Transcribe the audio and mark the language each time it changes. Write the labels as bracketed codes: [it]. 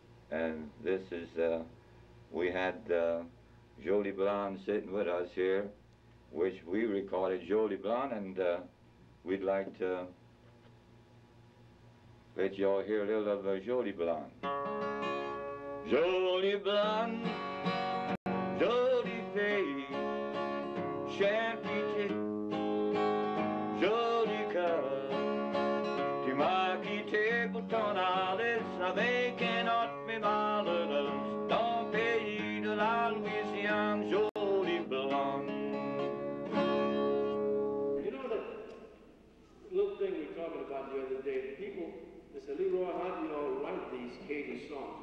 [en] And this is, we had Jolie Blonde sitting with us here, which we recorded Jolie Blonde, and we'd like to let y'all hear a little of Jolie Blonde. [fr] Jolie Blonde, jolie fille, chère petite, jolie cœur, tu m'as quitté pour ton Alice avec un autre mais malheureuse, dans le pays de la Louisiane, Jolie Blonde. [en] You know that little thing we were talking about the other day, people, they said, Leroy, how do you all write these Cajun songs?